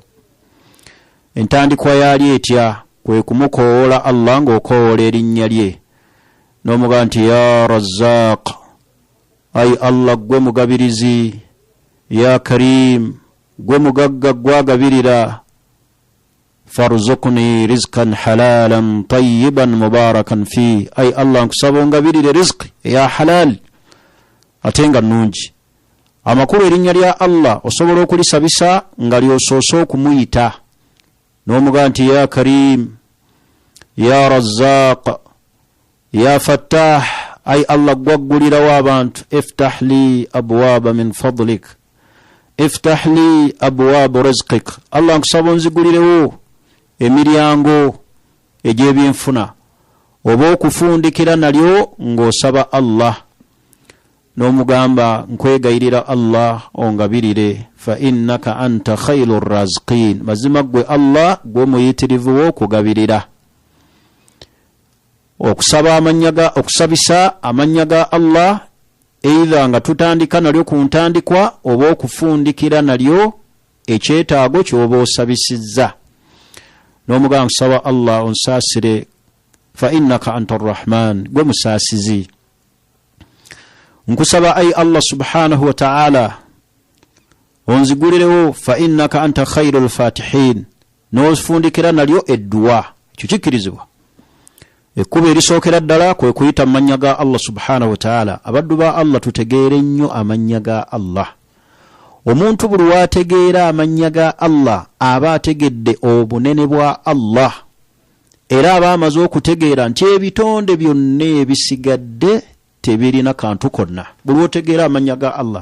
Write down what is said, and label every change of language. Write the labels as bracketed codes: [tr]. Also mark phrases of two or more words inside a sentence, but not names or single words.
[lg] Entandikwa yali etya, kwe kumukoola Allah ng'okoola erinnya lye, n'omuga nti [ar] يا رزاق, [lg] ay Allah gwe mugabirizi, [ar] يا كريم, [lg] gwe mugagga gwagabirira, [ar] فارزقني رزقا حلالا طيبا مباركا في, [lg] ay Allah nkusaba ongabirire rizqi ya halal ate nga nnungi. Amakulu erinnya lya Allah osobola okulisabisa nga lyosoose okumuyita, n'omuga nti [ar] يا كريم، يا رزاق، يا فتاح, [lg] ay Allah gwaggulirawo abantu, [ar] افتح لي أبواب من فضلك، افتح لي أبواب رزقك, [lg] Allah nkusaba onzigulirewo emiryango egy'ebyenfuna, oba okufundikira nalyo ng'osaba Allah, n'omugamba nkwegayirira Allah ongabirire, [ar] فإنك أنت خير الرازقين, [lg] mazima gwe Allah gwe muyitirivu w'okugabirira. Okusabisa amannya ga Allah either nga tutandika nalyo ku ntandikwa oba okufundikira nalyo ekyetaago ky'oba osabisizza n'omugamba nsaba Allah onsaasire [ar] فإنك أنت الرحمن [lg] gwe musaasizi nkusaba ay Allah [ar] سبحانه وتعالى [lg] onzigulirewo [ar] فإنك أنت خير الفاتحين [lg] n'ofundikira nalyo edduwa kikikirizibwa ekkuba erisookera ddala kwe kuyita amannya ga Allah [ar] سبحانه وتعالى [lg] abaddu ba Allah tutegeere nnyo amannya ga Allah omuntu buli wategeera amannya ga Allah aba ategedde obunene bwa Allah era aba amaze okutegeera nti ebitonde byonna ebisigadde tebirina kantu konna buli otegeera amannya ga Allah